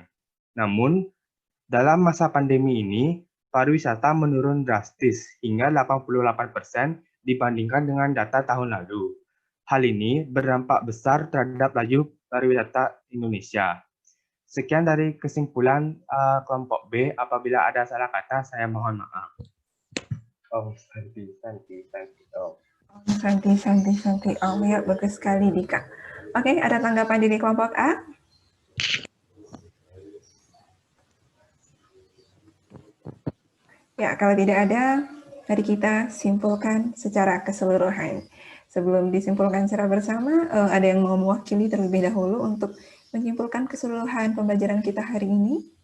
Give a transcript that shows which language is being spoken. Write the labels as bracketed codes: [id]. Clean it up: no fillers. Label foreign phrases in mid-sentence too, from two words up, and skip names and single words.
[id] Namun, dalam masa pandemi ini, pariwisata menurun drastis hingga 88% dibandingkan dengan data tahun lalu. Hal ini berdampak besar terhadap laju pariwisata Indonesia. Sekian dari kesimpulan kelompok B. Apabila ada salah kata, saya mohon maaf. [sa] Om Santi Santi Santi Om. Om Santi Santi Santi Om. [id] Ya, bagus sekali Dika. Oke, ada tanggapan dari kelompok A? Ya, kalau tidak ada, mari kita simpulkan secara keseluruhan. Sebelum disimpulkan secara bersama, ada yang mau mewakili terlebih dahulu untuk menyimpulkan keseluruhan pembelajaran kita hari ini?